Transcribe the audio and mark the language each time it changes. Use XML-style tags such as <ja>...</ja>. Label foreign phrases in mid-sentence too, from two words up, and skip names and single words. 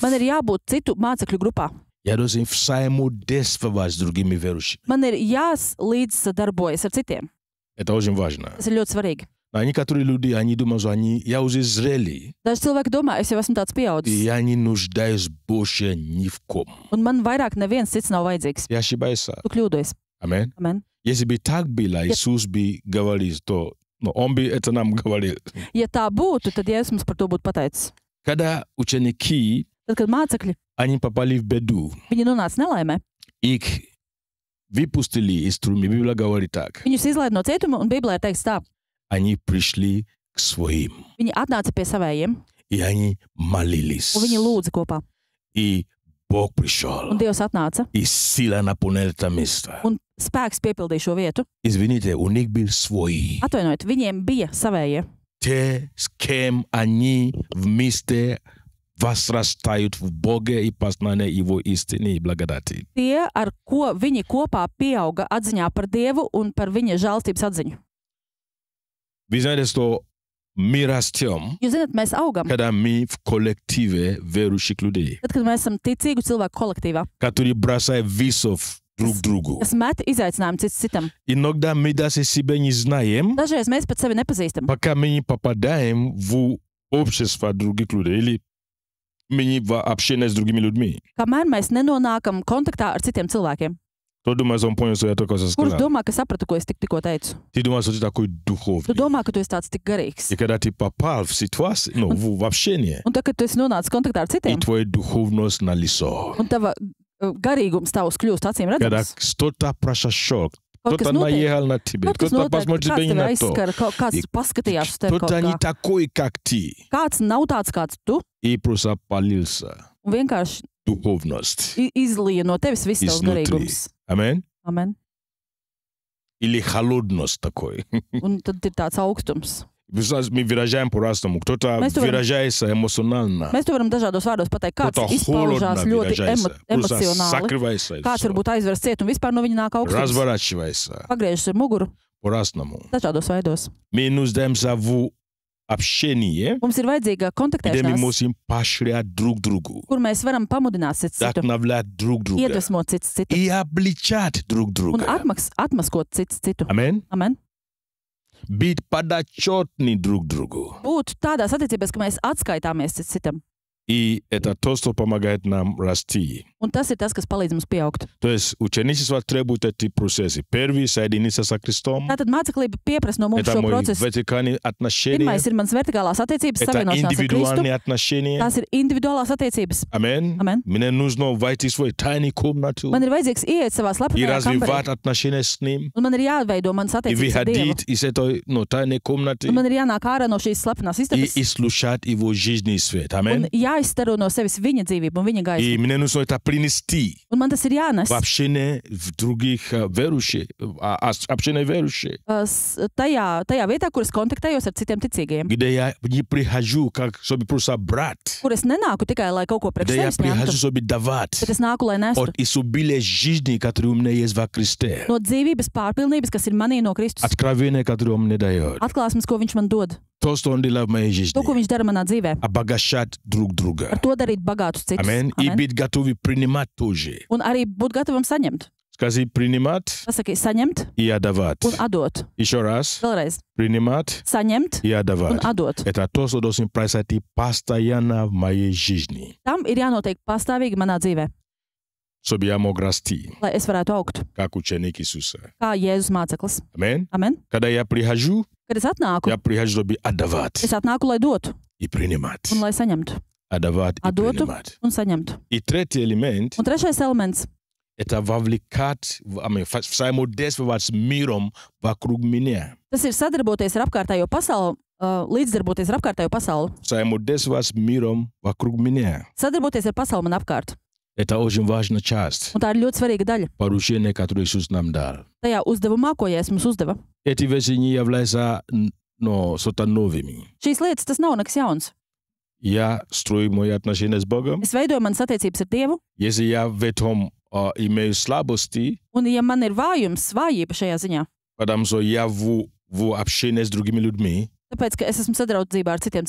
<lv>Man ir jābūt citu mācekļu grupā.</lv> <ru>Я должен взаимодействовать с другими верующими.</ru> <lv>Man ir jālīdzsadarbojas ar citiem.</lv> <ru>Это очень важно.</ru> <lv>Tas ir ļoti svarīgi.</lv> <ru>А некоторые люди, они думают, что я уже зрелый,</ru> <lv>Daži cilvēki domā, es jau esmu tāds</lv> <ru>и</ru> <lv>pieaudzis,</lv> <ru>я не нуждаюсь больше ни в ком.</ru> <lv>un man vairāk neviens cits nav vajadzīgs.</lv> <ru>Я ошибаюсь.</ru> <lv>Tu kļūdies.</lv> <ru>Аминь.</ru> <lv>Amen.</lv> <ru>Если бы так было, Иисус бы говорил, то Он бы это нам говорил.</ru> <lv>Ja tā būtu, tad Jēzus mums par to būtu pateicis.</lv> <ru>Когда ученики,</ru> <lv>Tad, kad mācekļi,</lv> <ru>они попали в беду,</ru> <lv>viņi nonāca nelaimē,</lv> <ru>их выпустили из тюрьмы, Библия говорит так.</ru> <lv>viņus izlaida no cietuma, un Bībelē ir teikts tā.</lv> <ru>Они пришли к своим,</ru> <lv>Viņi atnāca pie savējiem,</lv> <ru>и они молились.</ru> <lv>un viņi lūdza kopā.</lv> <ru>И Бог пришел,</ru> <lv>Un Dievs atnāca,</lv> <ru>и сила наполнила это место.</ru> <lv>un spēks piepildīja šo vietu.</lv> <ru>Извините, у них был свой.</ru> <lv>Atvainojiet, viņiem bija savējie.</lv> <ru>Те, с кем они вместе возрастают в Боге и познании Его истины и благодати.</ru> <lv>Tie, ar ko viņi kopā pieauga atziņā par Dievu un par viņa žēlstības atziņu.</lv> <ru>Вы знаете, что мы растем,</ru> <lv>Jūs zināt, mēs augam,</lv> <ru>когда мы в коллективе верующих людей,</ru> <lv>tad, kad mēs esam ticīgu cilvēku kolektīvā,</lv> <ru>которые бросают вызов друг другу.</ru> <lv>kas met izaicinājumu cits citam.</lv> <ru>Иногда мы даже себя не знаем,</ru> <lv>Dažreiz mēs pat sevi nepazīstam,</lv> <ru>пока мы не попадаем в общество других людей или мы не в общение с другими людьми.</ru> <lv>kamēr mēs nenonākam kontaktā ar citiem cilvēkiem.</lv> <ru>Кто думает, он понял, что я только что</ru> <lv>Kurš</lv> <ru>сказал?</ru> <lv>domā, ka sapratu, ko es tikko teicu?</lv> <ru>Ты думаешь, что ты такой</ru> <lv>Tu</lv> <ru>духовный.</ru> <lv>domā, ka tu esi tāds tik garīgs.</lv> <ru>И когда ты попал в ситуацию, ну, в общение,</ru> <lv>Un tad, kad tu esi nonācis kontaktā ar</lv> <ru>и</ru> <lv>citiem,</lv> <ru>твоя духовность налицо.</ru> <lv>un tava garīgums tavs kļūst acīm</lv> <ru>Когда</ru> <lv>redzams,</lv> <ru>кто-то произошел,</ru> <lv>kaut kas</lv> <ru>кто-то</ru> <lv>notiek,</lv> <ru>наехал на тебя,</ru> <lv>kaut kas</lv> <ru>кто-то</ru> <lv>notiek,</lv> <ru>посмотрел</ru> <lv>kāds</lv> <ru>тебя не</ru> <lv>tevi</lv> <ru>на то,</ru> <lv>aizskara, kāds paskatījās uz tevi kaut</lv> <ru>кто-то не</ru> <lv>kā.</lv> <ru>такой, как ты,</ru> <lv>Kāds nav tāds, kāds tu,</lv> <ru>и просто полился</ru> <lv>un vienkārši</lv> <ru>духовность</ru> <lv>izlīja no tevis viss tavs</lv> <ru>изнутри.</ru> <lv>garīgums.</lv> <ru>Amen?</ru> <lv>Amen.</lv> <ru>Или холодность такой.</ru> <lv>Un tad ir tāds augstums.</lv> <ru>Мы выражаем по-разному. Кто-то</ru> <lv>Mēs to varam- выражается эмоционально, Mēs to varam dažādos vārdos pateikt. Kāds</lv> <ru>кто-то</ru> <lv>izpaužās</lv> <ru>холодно</ru> <lv>ļoti</lv> <ru>выражается, просто</ru> <lv>emocionāli.</lv> <ru>закрывается. и</ru> <lv>Kāds</lv> <ru>всё.</ru> <lv>varbūt aizvers ciet un vispār no viņa nāk augstums.</lv> <ru>Разворачивается</ru> <lv>Pagriežas ar muguru</lv> <ru>по-разному.</ru> <lv>dažādos veidos.</lv> <ru>Мы нуждаемся в общении,</ru> <lv>Mums ir vajadzīga</lv> <ru>где мы</ru> <lv>kontaktēšanās,</lv> <ru>можем поощрять друг другу,</ru> <lv>kur mēs varam pamudināt citu,</lv> <ru>вдохновлять друг друга</ru> <lv>iedvesmot citu</lv> <ru>и обличать друг</ru> <lv>un</lv> <ru>друга.</ru> <lv>atmaskot citu.</lv> <ru>Amen?</ru> <lv>Amen.</lv> <ru>Быть подотчетны друг другу.</ru> <lv>Būt tādās attiecībās, ka mēs atskaitāmies citam.</lv> <ru>И это то, что помогает нам расти.</ru> <lv>Un tas ir tas, kas palīdz mums pieaugt.</lv> <ru>То есть ученичество требует эти процессы. Первый — соединиться со Христом.</ru> <lv>Tātad māceklība pieprasa no mums</lv> <ru>Это</ru> <lv>šo</lv> <ru>мои</ru> <lv>procesu.</lv> <ru>вертикальные отношения.</ru> <lv>Pirmais ir mans vertikālās attiecības,</lv> <ru>Это</ru> <lv>savienošanās ar Kristu.</lv> <ru>индивидуальные отношения.</ru> <lv>Tās ir individuālās attiecības.</lv> <ru>Amen.</ru> <lv>Amen.</lv> <ru>Мне нужно войти в свою тайную комнату</ru> <lv>Man ir vajadzīgs ieiet savā</lv> <ru>и</ru> <lv>slepenajā kambarī.</lv> <ru>развивать отношения с Ним.</ru> <lv>Un man ir jāveido manas</lv> <ru>И</ru> <lv>attiecības ar Dievu.</lv> <ru>выходить из этой тайной комнаты</ru> <lv>Un man ir jānāk ārā no šīs slepenās istabas.</lv> <ru>и слушать Его жизненный свет.</ru> <lv>Un Amen. jāizstaro no sevis viņa dzīvību un viņa</lv> <ru>И</ru> <lv>gaismu.</lv> <ru>мне нужно это принести</ru> <lv>Un man tas ir jānes</lv> <ru>в общение в других верующих, общение верующих,</ru> <lv>tajā vietā, kur es kontaktējos ar citiem ticīgajiem.</lv> <ru>где я не прихожу, как чтобы просто брать,</ru> <lv>Kur es nenāku tikai, lai kaut ko priekš</lv> <ru>где я</ru> <lv>sevis</lv> <ru>прихожу,</ru> <lv>ņemtu,</lv> <ru>чтобы давать</ru> <lv>bet es nāku, lai nestu</lv> <ru>от изобилия жизни, которое у меня есть во Христе.</ru> <lv>no dzīvības pārpilnības, kas ir manī no Kristus.</lv> <ru>Откровение, которое Он мне дает.</ru> <lv>Atklāsmes, ko viņš man dod.</lv> <ru>То, что Он делает в моей жизни.</ru> <lv>To, ko viņš dara manā dzīvē.</lv> <ru>Обогащать друг друга.</ru> <lv>Ar to darīt bagātus citus.</lv> <ru>Amen. И</ru> <lv>Amen.</lv> <ru>быть готовы принимать тоже.</ru> <lv>Un arī būt gatavam saņemt.</lv> <ru>Скажи, принимать</ru> <lv>Pasaki, saņemt</lv> <ru>и отдавать.</ru> <lv>un atdot.</lv> <ru>Еще раз.</ru> <lv>Vēlreiz.</lv> <ru>Принимать</ru> <lv>Saņemt</lv> <ru>и</ru> <lv>un</lv> <ru>отдавать.</ru> <lv>atdot.</lv> <ru>Это то, что должен происходить постоянно в моей жизни,</ru> <lv>Tam ir jānotiek pastāvīgi manā dzīvē,</lv> <ru>чтобы я мог расти,</ru> <lv>lai es varētu augt,</lv> <ru>как ученик Иисуса.</ru> <lv>kā Jēzus māceklis.</lv> <ru>Amen.</ru> <lv>Amen.</lv> <ru>Когда я прихожу,</ru> <lv>Kad es atnāku,</lv> <ru>я прихожу, чтобы отдавать</ru> <lv>es atnāku, lai dotu</lv> <ru>и принимать.</ru> <lv>un lai saņemtu.</lv> <ru>Отдавать и</ru> <lv>Atdotu</lv> <ru>принимать.</ru> <lv>un saņemtu.</lv> <ru>И третий элемент</ru> <lv>Un trešais elements</lv> <ru>это вовлекать, взаимодействовать с миром вокруг меня.</ru> <lv>Tas ir sadarboties ar apkārtējo pasauli, līdzdarboties ar apkārtējo pasauli,</lv> <ru>Взаимодействовать с миром вокруг меня.</ru> <lv>sadarboties ar pasauli man apkārt.</lv> <ru>Это очень важная часть</ru> <lv>Un tā ir ļoti svarīga daļa</lv> <ru>поручения, которое Иисус нам дал.</ru> <lv>tajā uzdevumā, ko Jēzus mums uzdeva.</lv> <ru>Эти вещи не являются что-то новыми.</ru> <lv>Šīs lietas tas nav nekas jauns.</lv> <ru>Я строю мои отношения с Богом.</ru> <lv>Es veidoju manas attiecības ar Dievu,</lv> <ru>Если я в этом имею слабости,</ru> <lv>un ja man ir vājums, vājība šajā ziņā,</lv> <ru>потому что я в общении с другими людьми,</ru> <lv>tāpēc, ka es esmu sadraudzībā ar citiem</lv>